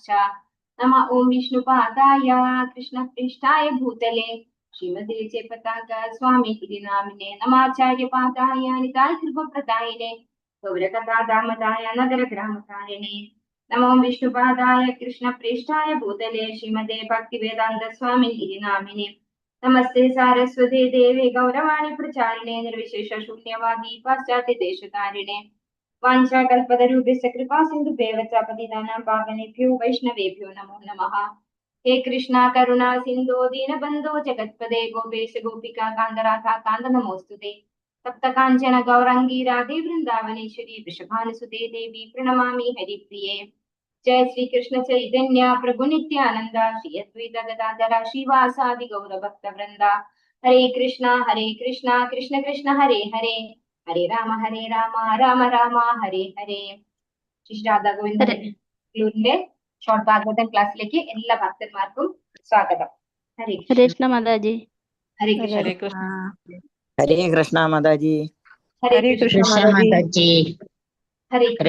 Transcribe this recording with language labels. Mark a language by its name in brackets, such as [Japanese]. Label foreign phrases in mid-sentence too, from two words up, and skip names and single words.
[Sanskrit] നമ ഓം വിഷ്ണുപാദായ കൃഷ്ണപ്രേഷ്ഠായ ഭൂതലേ ശ്രീമതേ ജയപതാക സ്വാമി തിരുനാമിനെ നമാചാര്യപാദായ നിതായ കൃപപ്രദായിനെ ഗൗരകഥാദാമതായ നഗരഗ്രാമകാരിണേ. നമോ വിഷ്ണുപാദായ കൃഷ്ണപ്രേഷ്ഠായ ഭൂതലേ ശ്രീമതേ ഭക്തിവേദാന്ത സ്വാമി തിരുനാമിനെ നമസ്തേ സാരസ്വതേ ദേവേ ഗൗരവാണി പ്രചാരിണേ നിർവിശേഷ ശൂന്യവാദി പാശ്ചാത്യ ദേശകാരിണേ. വാഞ്ചാകൽപതരൂപസ്യ കൃപാ സിന്ധുഭ്യവ ച പതിതാനാം പാവനേഭ്യോ വൈഷ്ണവേഭ്യോ നമോ നമഃ. ഹേ കൃഷ്ണ കരുണാ സിന്ധോ ദീനബന്ധോ ജഗത്പദേ ഗോപേശ ഗോപികാ കാന്ത രാധാ കാന്ത നമോസ്തുതേ. തപ്ത കാഞ്ചന ഗൗരാംഗീ രാധേ വൃന്ദാവനേശ്വരി വൃഷഭാനുസുതേ ദേവി പ്രണമാമി ഹരിപ്രിയേ. जय श्री कृष्ण चैतन्य प्रभु नित्यानंद श्री अद्वैत गदाधर श्रीवासादि गौर भक्त वृंदा. हरे कृष्ण कृष्ण कृष्ण हरे हरे. हरे राम राम राम हरे हरे. [Malayalam] ശ്രീ രാധാ ഗോവിന്ദന്റെ ഷോർട്ട് ഭാഗവതം ക്ലാസ്സിലേക്ക് എല്ലാ ഭക്തന്മാർക്കും സ്വാഗതം. [Sanskrit] ഹരേ കൃഷ്ണ മാതാജി. ഹരേ കൃഷ്ണ. ഹരേ കൃഷ്ണ മാതാജി. ഹരേ കൃഷ്ണ മാതാജി. ഹരേ ഹരേ